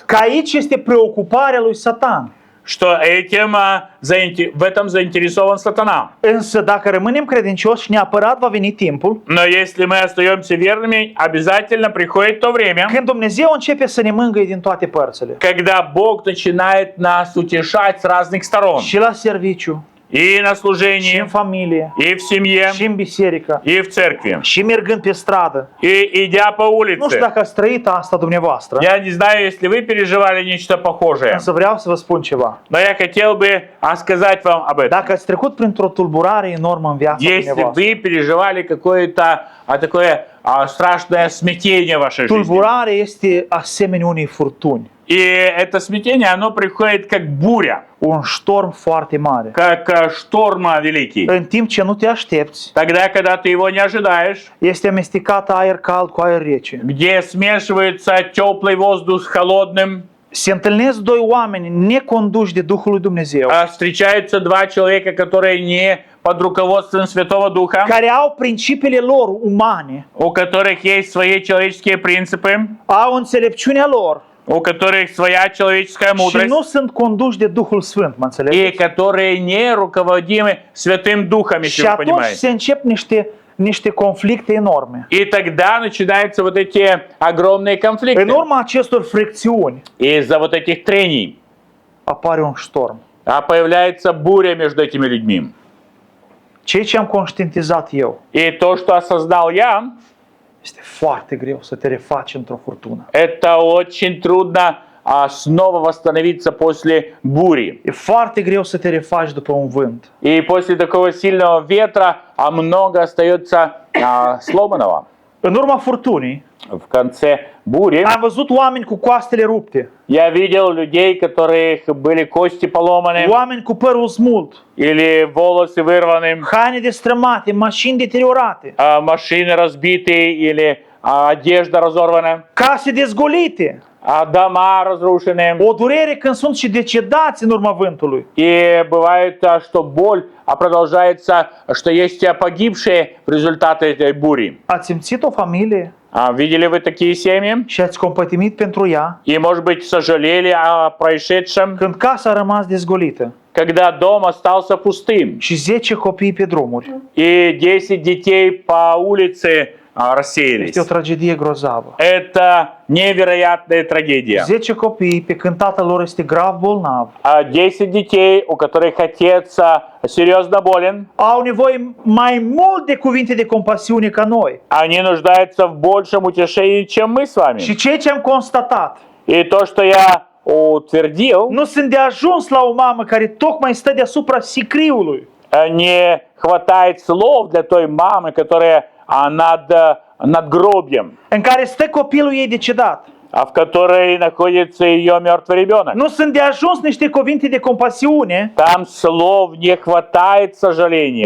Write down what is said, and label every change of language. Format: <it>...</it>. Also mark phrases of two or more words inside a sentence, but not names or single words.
<ro>că aici este preocuparea lui Satan.</ro> <ru>что в этом заинтересован сатана.</ru> <ro>Însă dacă rămânem credincioși, neapărat va veni timpul</ro> <ru>Но если мы остаемся верными, обязательно приходит то время,</ru> <ro>când Dumnezeu începe să ne mângâie din toate părțile.</ro> <ru>когда Бог начинает нас утешать с разных сторон.</ru> <ro>Și la serviciu,</ro> <ru>И на</ru> <ro>și în</ro> <ru>служении,</ru> <ro>familie,</ro> <ru>и в семье,</ru> <ro>și în biserică,</ro> <ru>и в церкви,</ru> <ro>și mergând pe stradă.</ro> <ru>и идя по</ru> <ro>Nu știu</ro> <ru>улице.</ru> <ro>dacă ați trăit asta dumneavoastră,</ro> <ru>Я не знаю, если вы переживали нечто похожее,</ru> <ro>însă vreau să vă spun ceva.</ro> <ru>но я хотел бы сказать вам об этом.</ru> <ro>Dacă ați trecut printr-o tulburare enormă în viața</ro> <ru>Если</ru> <ro>dumneavoastră,</ro> <ru>вы переживали какое-то такое страшное смятение в вашей жизни,</ru> <ro>tulburare este asemenea unei furtuni,</ro> <ru>и это смятение, оно приходит как буря,</ru> <ro>un ștorm foarte mare.</ro> <ru>как шторм великий.</ru> <ro>În timp ce nu te aștepți,</ro> <ru>Тогда, когда ты его не ожидаешь,</ru> <ro>este amestecat aer cald cu aer rece.</ro> <ru>где смешивается теплый воздух с холодным,</ru> <ro>Se întâlnesc doi oameni neconduși de Duhul lui Dumnezeu,</ro> <ru>встречаются два человека, которые не под руководством Святого Духа,</ru> <ro>care au principiile lor umane,</ro> <ru>у которых есть свои человеческие принципы,</ru> <ro>au înțelepciunea lor</ro> <ru>у которых своя человеческая</ru> <ro>și nu</ro> <ru>мудрость,</ru> <ro>sunt conduși de Duhul Sfânt, mă</ro> <ru>и</ru> <ro>înțelegeți?</ro> <ru>которые не руководимы Святым Духом, если</ru> <ro>Și</ro> <ru>вы</ru> <ro>atunci</ro> <ru>понимаете.</ru> <ro>se încep niște conflicte enorme.</ro> <ru>И тогда начинаются вот эти огромные</ru> <ro>În</ro> <ru>конфликты.</ru> <ro>urma acestor fricțiuni</ro> <ru>Из-за вот этих трений</ru> <ro>apare un ștorm.</ro> <ru>появляется буря между этими людьми.</ru> <ro>Ceea ce am conștientizat eu,</ro> <ru>И то, что осознал я,</ru> <ro>este foarte greu să te refaci într-o furtună.</ro> <ru>это очень трудно снова восстановиться после бури.</ru> <ro>E foarte greu să te refaci după un vânt.</ro> <ru>И после такого сильного ветра много остается сломанного.</ru> <ro>În urma furtunii,</ro> <ru>В конце бури</ru> <ro>am văzut oameni cu coastele rupte,</ro> <ru>я видел людей, которых были кости поломаны</ru> <ro>oameni cu părul smult,</ro> <ru>или волосы вырваны,</ru> <ro>haine destrămate, mașini deteriorate,</ro> <ru>машины разбитые или одежда разорвана,</ru> <ro>case dezgolite,</ro> <ru>дома разрушены.</ru> <ro>o durere când sunt și decedați în urma vântului.</ro> <ru>И bывает, что боль продолжается, что есть погибшие в результате этой бури.</ru> <ro>Ați simțit o familie</ro> <ru>Видели вы такие семьи?</ru> <ro>și ați compătimit pentru ea</ro> <ru>И, может быть, сожалели о происшедшем,</ru> <ro>când casa a rămas dezgolită</ro> <ru>когда дом остался пустым,</ru> <ro>și 10 copii pe drumuri.</ro> <ru>и 10 детей по улице рассеялись.</ru> <ro>Este o tragedie grozavă.</ro> <ru>Это невероятная трагедия.</ru> <ro>10 copii pe când tatăl lor este grav bolnav.</ro> <ru>10 детей, у которых отец серьезно болен,</ru> <ro>Au nevoie mai mult de cuvinte de compasiune ca noi.</ro> <ru>они нуждаются в большем утешении, чем мы с вами.</ru> <ro>Și ceea ce am constatat,</ro> <ru>И то, что я утвердил,</ru> <ro>nu sunt de ajuns la o mamă care tocmai stă deasupra sicriului.</ro> <ru>не хватает слов для той мамы, которая над гробем,</ru> <ro>În care stă copilul ei decedat.</ro> <ru>в которой находится ее мертвый ребенок.</ru> <ro>Nu sunt de ajuns niște cuvinte de compasiune</ro> <ru>Там слов не хватает сожаления.</ru>